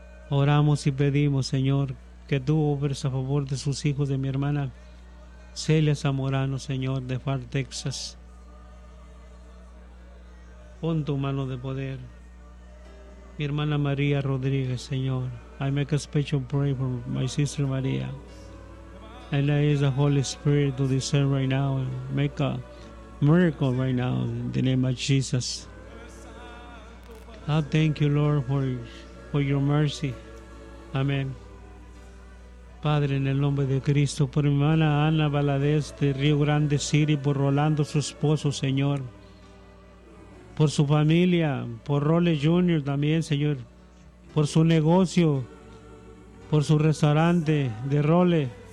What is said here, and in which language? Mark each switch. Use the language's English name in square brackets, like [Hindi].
[Spanish] Oramos y pedimos, Señor, que tú obres a favor de sus hijos, de mi hermana Celia Zamorano, Señor, de Far, Texas. Pon tu mano de poder. Mi hermana María Rodríguez, Señor. [English] I make a special prayer for my sister María. And there is the Holy Spirit to discern right now. Make a miracle right now in the name of Jesus. I thank you, Lord, for your mercy. Amen. [Spanish] Padre, en el nombre de Cristo, por mi hermana Ana Valadez de Río Grande City, por Rolando, su esposo, Señor. Por su familia, por Roles Jr. también, Señor. Por su negocio, por su restaurante de Roles.